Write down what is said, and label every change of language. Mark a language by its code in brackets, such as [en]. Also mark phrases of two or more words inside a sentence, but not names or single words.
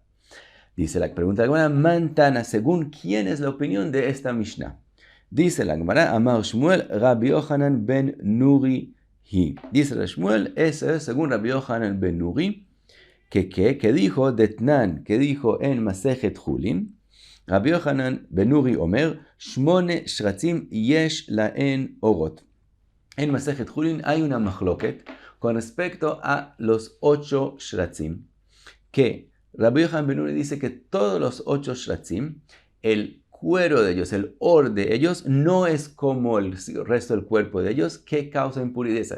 [es] Dice la pregunta de la Gemara, Mantana, según quién es la opinión de esta Mishnah. Dice la Gemara, Amar Shmuel, Rabbi Yochanan ben Nuri hi. Dice la Shmuel, ese es según Rabbi Yochanan ben Nuri, que dijo Detnan, que dijo en Masejet Julin, Rabbi Yochanan ben Nuri [he] אומר שמונה שרצים יש להן עורות. [es] En Masejet Julin hay una machloket con respecto a los 8 Shratzim, que Rabbi Yochanan ben Nuri dice que todos los 8 Shratzim, el cuero de ellos, el or de ellos, no es como el resto del cuerpo de ellos que causa impureza.